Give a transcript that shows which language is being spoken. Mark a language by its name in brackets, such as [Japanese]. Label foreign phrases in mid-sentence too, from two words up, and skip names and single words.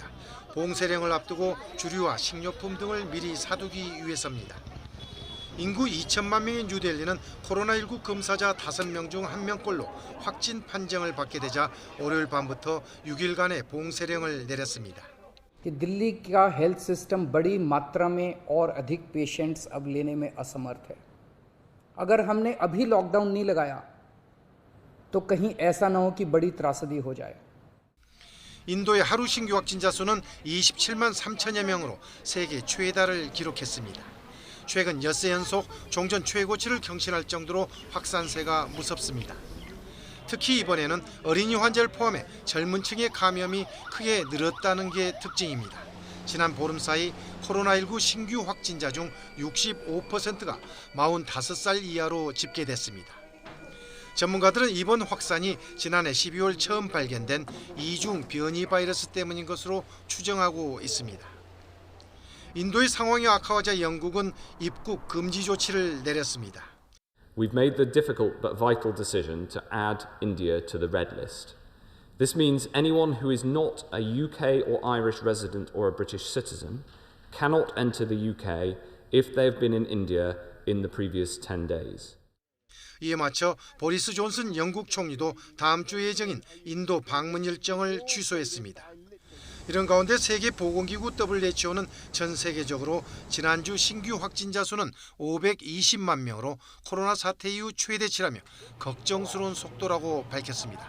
[Korean] 봉쇄령을 앞두고 주류와 식료품 등을 미리 사두기 위해서입니다. 인구 2천만 명인 뉴델리는 코로나19 검사자 5명 중 1명꼴로 확진 판정을 받게 되자 월요일 밤부터 6일간의 봉쇄령을 내렸습니다. [Hindi] कि दिल्ली का [English] health system [Hindi] बड़ी मात्रा में और अधिक पेशेंट्स अब लेने में असमर्थ है। अगर हमने अभी लॉकडाउन नहीं लगाया तो कहीं ऐसा ना हो कि बड़ी त्रासदी हो जाए। [Korean] 인도의 하루 신규 확진자 수는 27만 3천여 명으로 세계 최다를 기록했습니다. 최근 엿새 연속 종전 최고치를 경신할 정도로 확산세가 무섭습니다. 특히 이번에는 어린이 환자를 포함해 젊은 층의 감염이 크게 늘었다는 게 특징입니다. 지난 보름 사이 코로나19 신규 확진자 중 65%가 45살 이하로 집계됐습니다. 전문가들은 이번 확산이 지난해 12월 처음 발견된 이중 변이 바이러스 때문인 것으로 추정하고 있습니다. 인도의 상황이 악화하자 영국은 입국 금지 조치를 내렸습니다. [English] We've made the difficult but vital decision to add India to the red list. This means anyone who is not a UK or Irish resident or a British citizen cannot enter the UK if they have been in India in the previous 10 days. [Korean] 이에 맞춰 보리스 존슨 영국 총리도 다음 주 예정인 인도 방문 일정을 취소했습니다. 이런 가운데 세계보건기구 WHO는 전 세계적으로 지난주 신규 확진자 수는 520만 명으로 코로나 사태 이후 최대치라며 걱정스러운 속도라고 밝혔습니다.